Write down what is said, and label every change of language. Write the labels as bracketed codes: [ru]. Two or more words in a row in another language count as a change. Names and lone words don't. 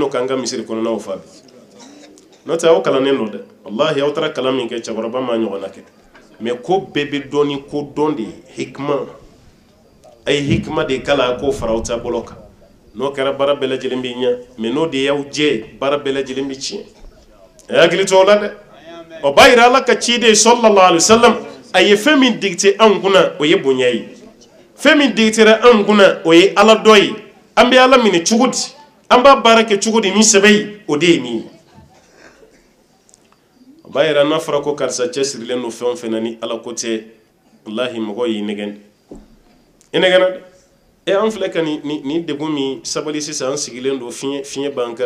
[bm] don k'an ka misiri kɔnɔnaw fa bi n'o tɛ aw kalannen don dɛ walahi aw taara kalan min kɛ cɛkɔrɔba m'a ɲɔgɔnna kɛ mais ko bɛɛ bɛ dɔn ni ko dɔn de ye hikima a ye hikima de kala a k'o fara aw ta bolo kan n'o kɛra baara bɛɛ lajɛlen bɛ ɲɛ mais n'o de y'aw jɛ baara bɛɛ lajɛlen bɛ tiɲɛ a ye hakili to o la dɛ o b'a yira ala ka ciden [ar] صلى الله عليه وسلم [bm] a ye fɛn min dicté anw kunna o ye bonya ye fɛn min dictera anw kunna o ye ala dɔ ye an bɛ ala minɛ cogo di an b'a baara kɛ cogo di ni sɛbɛ ye o de ye nin ye o b'a yira n'a fɔra ko karisa cɛsirilen don fɛn o fɛn na ni ala ko tɛ walahi mɔgɔ y'i nɛgɛn i nɛgɛnna dɛ an filɛ ka ni degun min sabali sisan an sigilen don fiɲɛ b'an kan